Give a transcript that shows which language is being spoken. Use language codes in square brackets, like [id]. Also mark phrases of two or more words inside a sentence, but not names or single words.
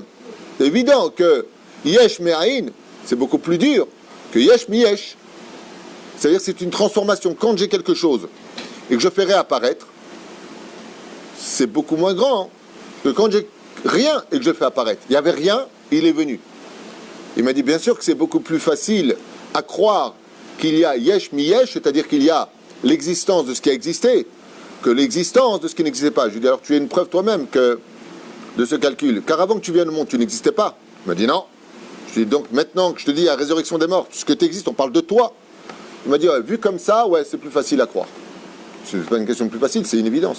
[fr] C'est évident que [he] יש מאין, [fr] c'est beaucoup plus dur que [he] יש מיש. [fr] C'est-à-dire que c'est une transformation. Quand j'ai quelque chose et que je fais réapparaître, c'est beaucoup moins grand que quand j'ai rien et que je fais apparaître. Il n'y avait rien, il est venu. Il m'a dit, bien sûr que c'est beaucoup plus facile à croire qu'il y a [he] יש מיש, [fr] c'est-à-dire qu'il y a l'existence de ce qui a existé, que l'existence de ce qui n'existait pas. Je lui ai dit, alors tu es une preuve toi-même de ce calcul. Car avant que tu viennes au monde, tu n'existais pas. Il m'a dit non. Je lui ai dit, donc maintenant que je te dis la résurrection des morts, ce que tu existes, on parle de toi. Il m'a dit, ouais, vu comme ça, ouais, c'est plus facile à croire. Ce n'est pas une question plus facile, c'est une évidence.